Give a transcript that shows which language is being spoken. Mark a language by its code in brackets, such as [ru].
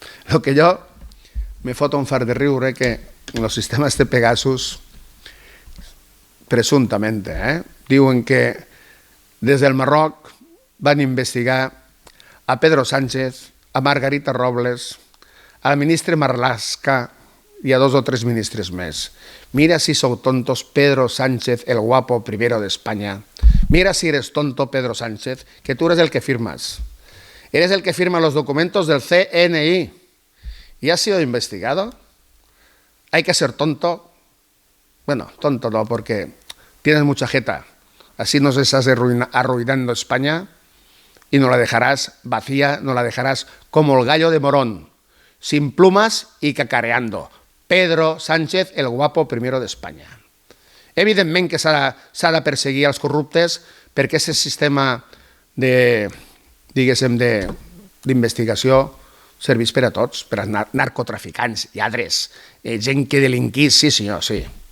[ca] El que jo me fot un fart de riure que els sistemes de Pegasus, presumptament, diuen que des del Marroc van investigar a Pedro Sánchez, a Margarita Robles, al ministre Marlaska i a 2 o 3 ministres més. Mira si sou tontos, [es] Pedro Sánchez, el guapo primero de España. Mira si eres tonto, Pedro Sánchez, que tú eres el que firmas. Eres el que firma los documentos del CNI. ¿Y has sido investigado? ¿Hay que ser tonto? Bueno, tonto no, porque tienes mucha jeta. Así nos estás arruinando España y no la dejarás vacía, no la dejarás como el gallo de Morón, sin plumas y cacareando. Pedro Sánchez, el guapo primero d'Espanya. [ca] Evidentment que s'ha de perseguir els corruptes perquè aquest sistema d'investigació serveix per a tots, per a narcotraficants, lladres, gent que delinquís, sí senyor, sí.